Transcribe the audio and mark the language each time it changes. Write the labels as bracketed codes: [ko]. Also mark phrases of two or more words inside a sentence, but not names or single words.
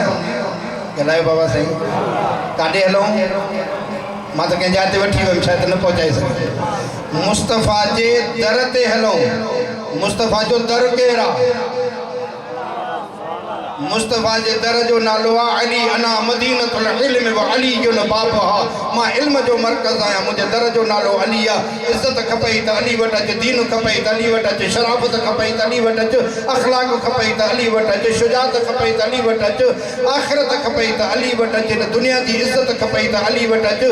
[sd] ॻाल्हायो बाबा साईं, काॾे हलूं? मां त कंहिं जाइ ते वठी वियुमि, शायदि न पहुचाए सघे। मुस्तफ़ा जे दर ते हलूं। मुस्तफ़ा जो दर केरु आहे? मुस्तफ़ा जे दर जो नालो आहे अली। [ar] أنا مدينة العلم وعلي [sd] जो न बाप आहे। मां इल्म जो मर्कज़ आहियां, मुंहिंजे दर जो नालो अली आहे। इज़त खपई त अली वटि अच, दीन खपई त अली वटि अच, शराफ़त खपई त अली वटि अच, अख़लाक़ खपई त अली वटि अच, शुजात खपई त अली वटि अच, आख़िरत खपई त अली वटि अच, दुनिया जी इज़त खपई त अली वटि अच।